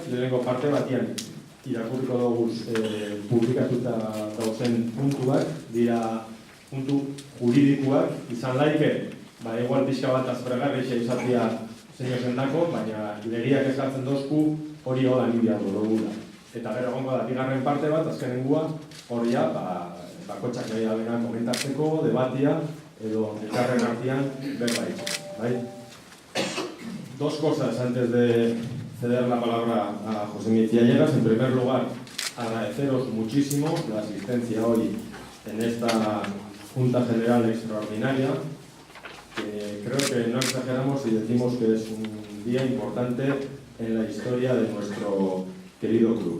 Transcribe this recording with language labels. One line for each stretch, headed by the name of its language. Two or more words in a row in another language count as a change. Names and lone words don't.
Basque: Lehenengo parte batian irakurriko dugu publikatuta dauzen puntuak, dira puntu juridikoak, izan laike, igual pixka bat azpregarrixa izatea zein zendako, baina legiak eskatzen dozku hori hola nibia dugula. Eta gero gongo da bigarren parte bat, azkenengua, hori bakotxak nahi abena komentatzeko, debatia, edo elkarren artean berbait.
Spanish: Dos cosas antes de ceder la palabra a José Miguel Villegas. En primer lugar, agradeceros muchísimo la asistencia hoy en esta Junta General Extraordinaria, que creo que no exageramos si decimos que es un día importante en la historia de nuestro querido club.